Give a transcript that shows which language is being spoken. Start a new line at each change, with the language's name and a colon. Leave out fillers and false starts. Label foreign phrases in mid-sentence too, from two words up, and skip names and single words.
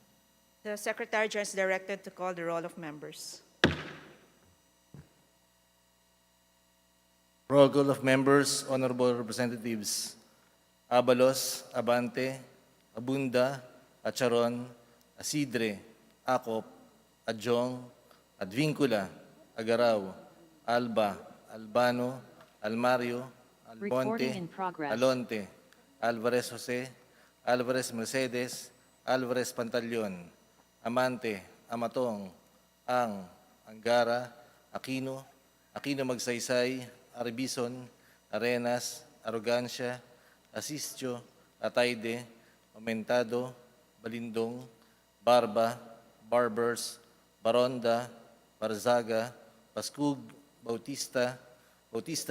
English: The Secretary General is directed to call the roll of members. Roll call of members, honorable representatives: Abalos, Abante, Abunda, Acharon, Asidre, Acop, Adjong, Advincula, Agaraw, Alba, Albano, Almario, Recording Albonte, in progress. Alonte, Alvarez Jose, Alvarez Mercedes, Alvarez Pantaleon, Amante, Amatong, Angara, Aquino, Aquino Magsaysay, Arbison, Arenas, Arrogancia, Asistio, Atayde, Aumentado, Balindong, Barba, Barbers, Baronda, Barzaga, Pascug, Bautista, Bautista